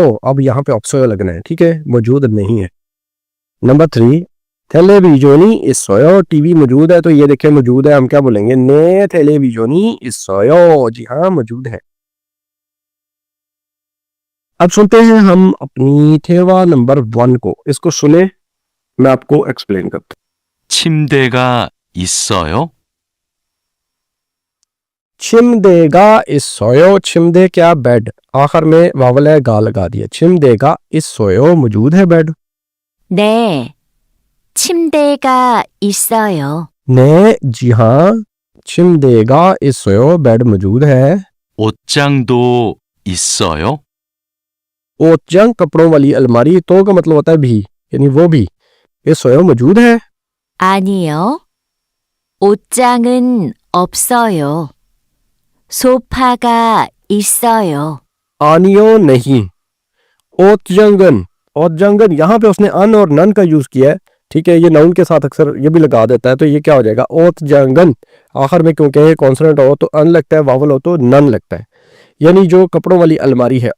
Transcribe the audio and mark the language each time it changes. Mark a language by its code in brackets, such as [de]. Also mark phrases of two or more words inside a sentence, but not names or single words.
[hi] अब यहाँ पे ऑप्सोयो लगना है, ठीक है, मौजूद नहीं है। नंबर 3 [ko] 텔레비전이 있어요, [hi] टीवी मौजूद है, तो ये देखिए मौजूद है, हम क्या बोलेंगे [ko] 네 텔레비전이 있어요. [hi] जी हाँ मौजूद है। अब सुनते हैं हम अपनी थेवा नंबर 1 को, इसको सुने मैं आपको एक्सप्लेन करता हूँ। [ko] 침대가 있어요? 침대가 있어요, [hi] छिमदे क्या बेड, आखिर में वावल है गा लगा दिया। [ko] 침대가 있어요 [hi] मौजूद है बेड। [ko] 네, 침대가 있어요. [hi] ने जी हाँ [ko] 침대가 있어요 [hi] बेड मौजूद है। [ko] 옷장도 있어요? ओतजंग कपड़ों वाली अलमारी, तो का मतलब होता है भी यानी वो भी, 있어요 मौजूद है। 아니요. 옷장은 없어요. 소파가 있어요. [hi] आनियो नहीं। [ko] 옷장은, 옷장은 [hi] यहाँ पे उसने अन और नन का यूज किया है, ठीक है, ये नाउन के साथ अक्सर ये भी लगा देता है, तो ये क्या हो जाएगा ओतजंगन। आखिर में क्योंकि कॉन्सोनेंट हो तो अन लगता है, वावल हो तो नन लगता है, यानी जो कपड़ों वाली अलमारी है।